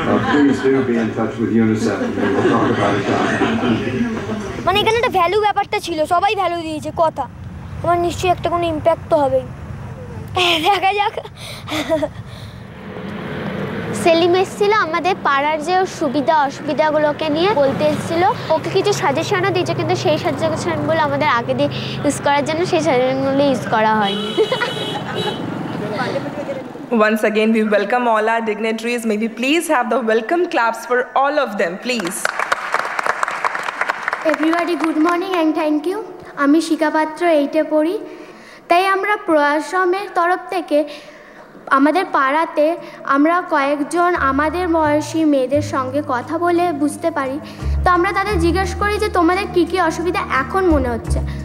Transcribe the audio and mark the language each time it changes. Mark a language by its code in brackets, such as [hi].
[en] Please do be in touch with UNICEF and we will talk about it down. [bn] মানে এখানে একটা value ব্যাপারটা ছিল, সবাই ভ্যালু দিয়েছে, কথা আমার নিশ্চয়ই একটা কোনো ইম্প্যাক্ট তো হবেই, দেখা যাক। সেলিম এসেছিল আমাদের পাড়ার যে সুবিধা অসুবিধাগুলোকে নিয়ে বলতে এসেছিল, ওকে কিছু সাজেশনও দিয়েছে, কিন্তু সেই সাজেশনগুলো আমাদের আগে দিয়ে ইউজ করার জন্য সেই সাজেশনগুলো ইউজ করা হয়নি। [en] Once again, we welcome all our dignitaries. May we please have the welcome claps for all of them, please. Everybody, good morning and thank you. [bn] আমি শিখা পাত্র 8-এ পড়ি, তাই আমরা প্রয়াশ্রমের তরফ থেকে আমাদের পাড়াতে আমরা কয়েকজন আমাদের বয়সী মেয়েদের সঙ্গে কথা বলে বুঝতে পারি, তো আমরা তাদের জিজ্ঞেস করি যে তোমাদের কি কি অসুবিধা এখন মনে হচ্ছে।